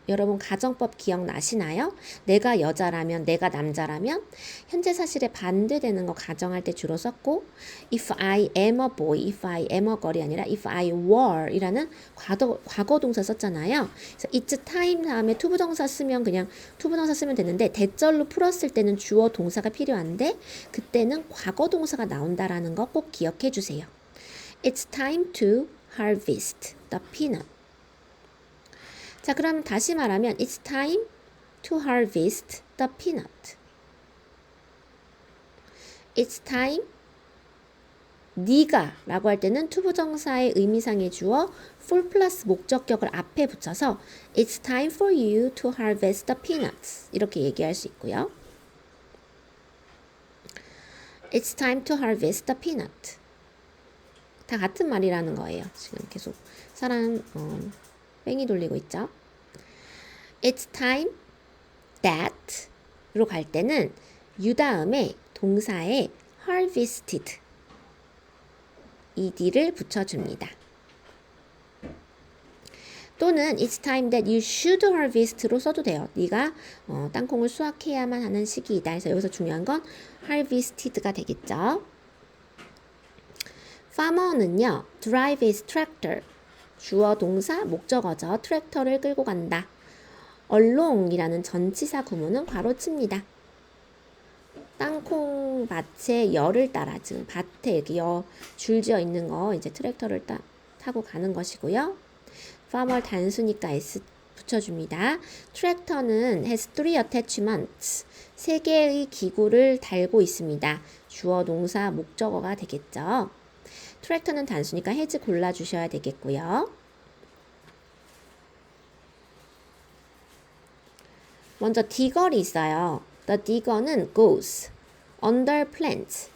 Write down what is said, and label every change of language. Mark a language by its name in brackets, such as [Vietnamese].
[Korean] 여러분 가정법 기억나시나요? 내가 여자라면, 내가 남자라면 현재 사실에 반대되는 거 가정할 때 주로 썼고 [English] if I am a boy, if I am a girl [Korean] 이 아니라 [English] if I were [Korean] 이라는 과거 동사 썼잖아요. 그래서 it's time 다음에 투부정사 쓰면 그냥 투부정사 쓰면 되는데 대절로 풀었을 때는 주어 동사가 필요한데 그때는 과거 동사가 나온다라는 거 꼭 기억해 주세요. [English] It's time to harvest the peanut. [Korean] 자, 그럼 다시 말하면 [English] It's time to harvest the peanut. It's time [Korean] 네가 라고 할 때는 투부정사의 의미상의 주어 for 플러스 목적격을 앞에 붙여서 [English] It's time for you to harvest the peanuts [Korean] 이렇게 얘기할 수 있고요. [English] It's time to harvest the peanut. [Korean] 다 같은 말이라는 거예요. 지금 계속 사람 뺑이 돌리고 있죠. [English] It's time that [Korean] 로 갈 때는 you 다음에 동사에 harvested ed를 붙여줍니다. 또는 [English] it's time that you should harvest로 [Korean] 써도 돼요. 네가 땅콩을 수확해야만 하는 시기이다. 그래서 여기서 중요한 건 harvested가 되겠죠. [English] farmer는요, drive his tractor. [Korean] 주어 동사 목적어죠. 트랙터를 끌고 간다. along이라는 전치사 구문은 괄호칩니다. 땅콩 밭에 열을 따라 지금 밭에 이렇게 줄지어 있는 거 이제 트랙터를 타고 가는 것이고요. farmer 단수니까 s 붙여줍니다. 트랙터는 [English] has three attachments. [Korean] 3개의 기구를 달고 있습니다. 주어 동사 목적어가 되겠죠. 트랙터는 단수니까 has 골라주셔야 되겠고요. 먼저 digger이 있어요. [English] The digger는 goes under plants.